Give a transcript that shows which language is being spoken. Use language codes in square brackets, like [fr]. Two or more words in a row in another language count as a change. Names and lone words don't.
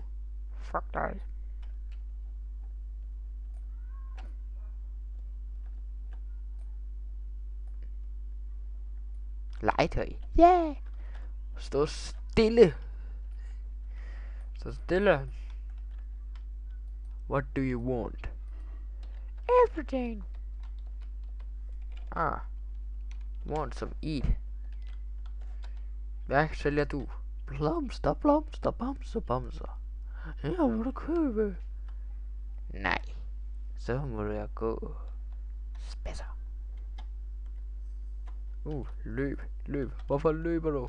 [da] Fuck dig. Legetøj. Yeah. Stå stille. Stå stille. [en] What do you want? Everything. Want some eat. [da] Hvad sælger du? Blomster. Ja, må du købe? Nej. Så må du gå. Spæsser. Løb. Hvorfor løber du?